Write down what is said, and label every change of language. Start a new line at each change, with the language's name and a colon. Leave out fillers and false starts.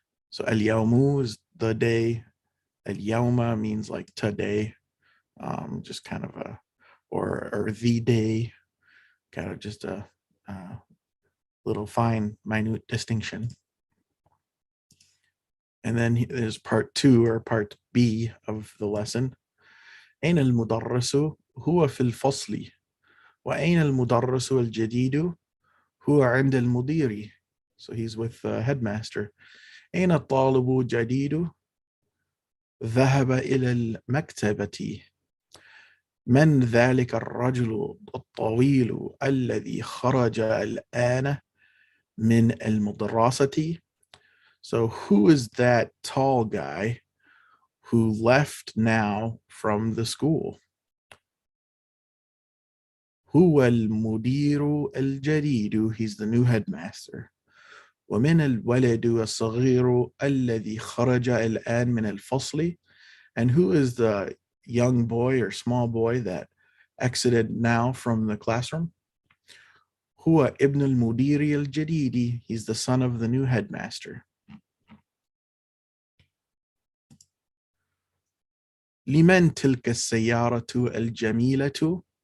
English: So al-yawmu is the day. Al-yawma means like today, just kind of a, or the day, kind of just a little fine, minute distinction. And then there's part 2 or part B of the lesson.
Arabic: أين المدرس؟ هو في الفصل. وأين المدرس الجديد؟ هو عند المدير.
English: So he's with the headmaster.
Arabic: أين الطالب الجديد؟ ذهب إلى المكتبة. من ذلك الرجل الطويل الذي خرج الآن من المدرسة؟
English: So who is that tall guy who left now from the school?
Arabic: هو المدير الجديد.
English: He's the new headmaster.
Arabic: ومن الولد الصغير الذي خرج الآن من الفصل.
English: And who is the young boy or small boy that exited now from the classroom?
Arabic: هو ابن المدير الجديد.
English: He's the son of the new headmaster.
Arabic: لمن تلك السيارة الجميلة?